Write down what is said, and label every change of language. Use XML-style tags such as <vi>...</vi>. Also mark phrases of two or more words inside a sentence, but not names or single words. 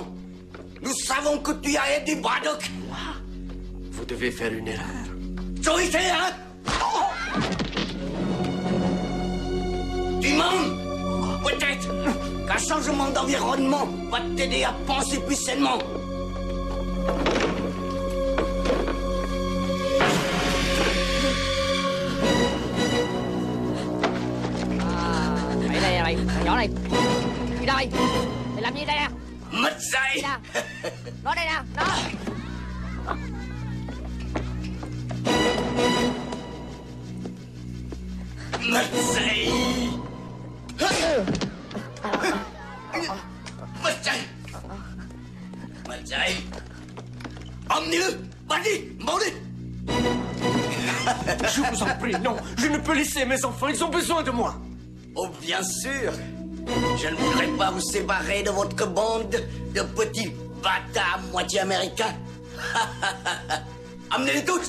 <fr>Nous savons que tu as aidé Braddock. Moi? Vous devez faire une erreur. Autorité, hein? Tu mens? Peut-être qu'un changement d'environnement va t'aider à penser plus sainement.</fr> <vi>Mày đây mày, thằng nhỏ này. Đi đâu mày? Mày làm gì đây nè? Mất dạy. Nó đây nè, nó. Mất dạy. Mất dạy. Mất dạy.</vi> <fr>Ông Emmenez-le. Vas-y, Maudit. Je vous en prie, non. Je ne peux laisser mes enfants. Ils ont besoin de moi. Oh, bien sûr. Je ne voudrais pas vous séparer de votre bande de petits bâtards moitié américains. Amenez-les tous.</fr>